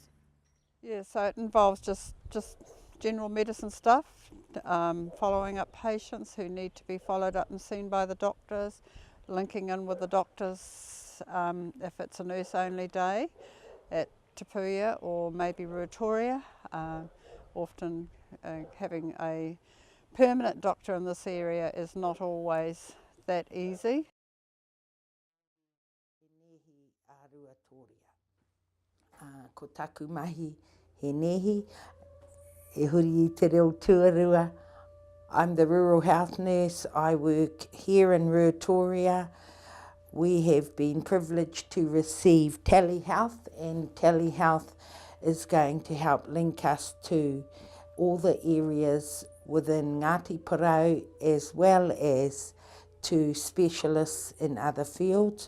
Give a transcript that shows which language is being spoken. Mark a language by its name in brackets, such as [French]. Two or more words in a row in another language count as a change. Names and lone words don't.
[English] Yeah, so it involves just general medicine stuff, following up patients who need to be followed up and seen by the doctors, linking in with the doctors if it's a nurse-only day at Te Puia or maybe Ruatoria. Often having a permanent doctor in this area is not always that easy. [Māori] Ko taku mahi he nehi, e huri I te reo tuarua. [English] I'm the rural health nurse. I work here in Ruatoria. We have been privileged to receive telehealth, and telehealth is going to help link us to all the areas within Ngāti Porou as well as to specialists in other fields.